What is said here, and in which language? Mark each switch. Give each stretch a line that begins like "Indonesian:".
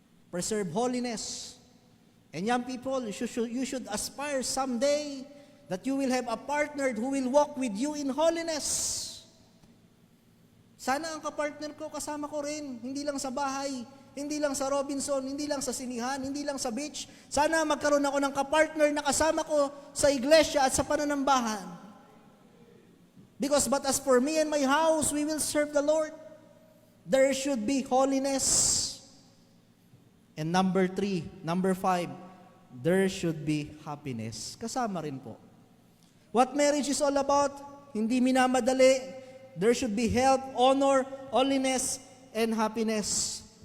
English: Preserve holiness. And young people, you should aspire someday that you will have a partner who will walk with you in holiness.
Filipino: Sana ang kapartner ko, kasama ko rin, hindi lang sa bahay, hindi lang sa Robinson, hindi lang sa sinihan, hindi lang sa beach. Sana magkaroon ako ng kapartner na kasama ko sa iglesia at sa pananambahan.
English: Because but as for me and my house, we will serve the Lord. There should be holiness. And number 5, there should be happiness.
Filipino: Kasama rin po.
English: What marriage is all about?
Filipino: Hindi minamadali.
English: There should be health, honor, holiness, and happiness.